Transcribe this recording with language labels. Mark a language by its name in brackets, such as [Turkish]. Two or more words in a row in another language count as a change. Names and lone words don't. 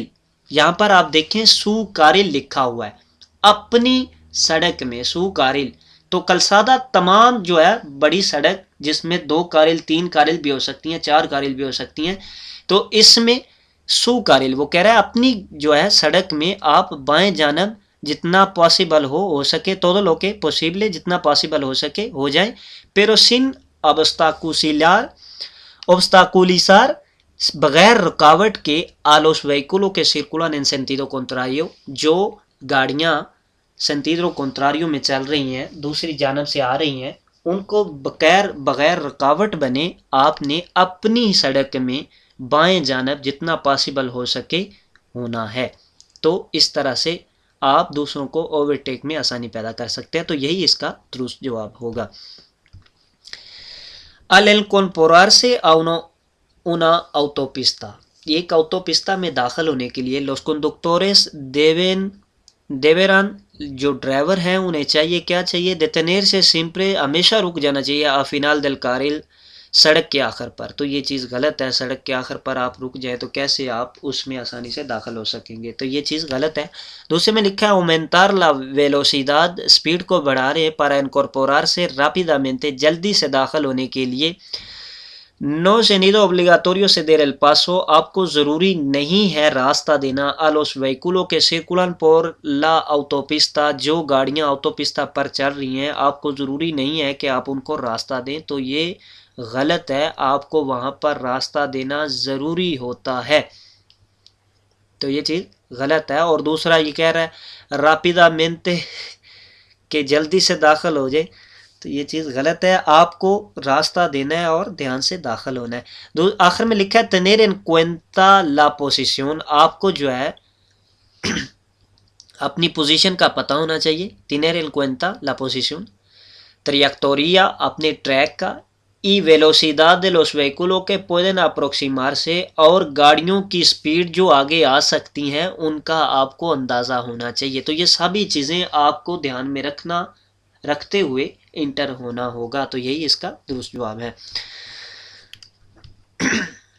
[Urdu] یہاں پر آپ دیکھیں [Spanish] su carril [Urdu] لکھا ہوا ہے اپنی سڑک میں [Spanish] su carril. [Urdu] تو کلسادہ تمام جو ہے بڑی سڑک جس میں 2 کارل 3 کارل بھی ہو سکتی ہیں 4 کارل بھی ہو سکتی ہیں. تو اس میں [Spanish] su carril [Urdu] وہ کہہ رہا ہے اپنی جو ہے سڑک میں آپ بائیں جانب جتنا پاسبل ہو سکے [Spanish] todo lo que posible [Urdu] جتنا پاسبل ہو سکے ہو جائیں. [Spanish] pero sin obstaculizar [Urdu] بغیر رکاوٹ کے [Spanish] a los vehículos que circulan en sentido contrario. [Urdu] جو گاڑیاں [Spanish] sentido contrario [Urdu] میں چل رہی ہیں دوسری جانب سے آ رہی ہیں ان کو بغیر رکاوٹ بنے آپ نے اپنی سڑک میں بائیں جانب جتنا پاسبل ہو سکے ہونا ہے. تو اس طرح سے آپ دوسروں کو اوورٹیک میں آسانی پیدا کر سکتے ہیں. تو یہی اس کا درست جواب ہوگا. [Spanish] al incorporarse a una autopista. [Urdu] ایک autopista میں داخل ہونے کے لیے [Spanish] los conductores deberán [Urdu] جو ڈرائیور ہیں انہیں چاہیے کیا چاہیے [Spanish] detenerse siempre [Urdu] ہمیشہ رک جانا چاہیے [Spanish] a final del carril [Urdu] سڑک کے آخر پر. تو یہ چیز غلط ہے. سڑک کے آخر پر آپ رک جائیں تو کیسے آپ اس میں آسانی سے داخل ہو سکیں گے. تو یہ چیز غلط ہے. دوسرے میں لکھا ہے [Spanish] aumentar la velocidad [Urdu] سپیڈ کو بڑھا رہے [Spanish] para incorporarse rápidamente [Urdu] جلدی سے داخل ہونے کے لیے [Spanish] no tenido obligatorio ceder el paso [Urdu] آپ کو ضروری نہیں ہے راستہ دینا [Spanish] a los vehículos que circulan por la autopista [Urdu] جو گاڑیاں autopista پر چل رہی ہیں آپ کو ضروری نہیں ہے کہ آپ ان کو راستہ دیں. تو یہ غلط ہے. آپ کو وہاں پر راستہ دینا ضروری ہوتا ہے. تو یہ چیز غلط ہے. اور دوسرا یہ کہہ رہا ہے rápidamente کہ جلدی سے داخل ہو جائے. تو یہ چیز غلط ہے. آپ کو راستہ دینا ہے اور دھیان سے داخل ہونا ہے. آخر میں لکھا ہے [Spanish] tener en cuenta la posición [Urdu] آپ کو جو ہے اپنی پوزیشن کا پتہ ہونا چاہیے. [Spanish] tener en cuenta la posición trayectoria [Urdu] اپنے ٹریک کا [Spanish] y velocidad de los vehículos que pueden aproximarse [Urdu] اور گاڑیوں کی سپیڈ جو آگے آ سکتی ہیں ان کا آپ کو اندازہ ہونا چاہیے. تو یہ سبھی چیزیں آپ کو دھیان میں رکھتے ہوئے انٹر ہونا ہوگا. تو یہی اس کا درست جواب ہے.